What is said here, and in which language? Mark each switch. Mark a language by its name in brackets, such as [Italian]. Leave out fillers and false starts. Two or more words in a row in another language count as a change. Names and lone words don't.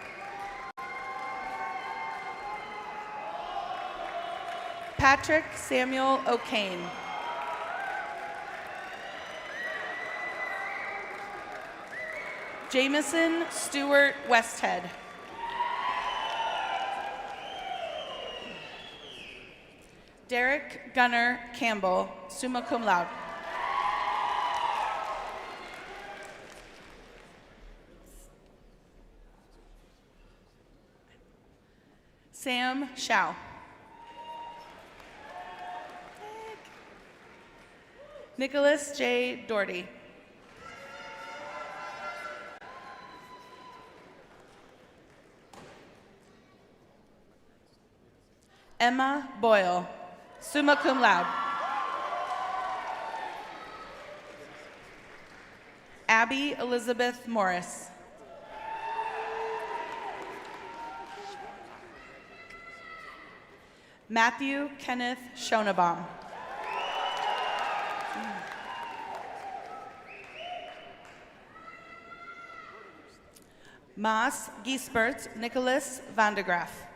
[English] Patrick Samuel O'Kane. Jameson Stewart Westhead. Derek Gunnar Campbell, [Latin] summa cum laude. [English] Sam Shao. Nicholas J. Doherty. Emma Boyle, [Latin] summa cum laude. [English] Abby Elizabeth Morris. Matthew Kenneth Schonebaum. Maas Giesbert Nicholas van de Graaf.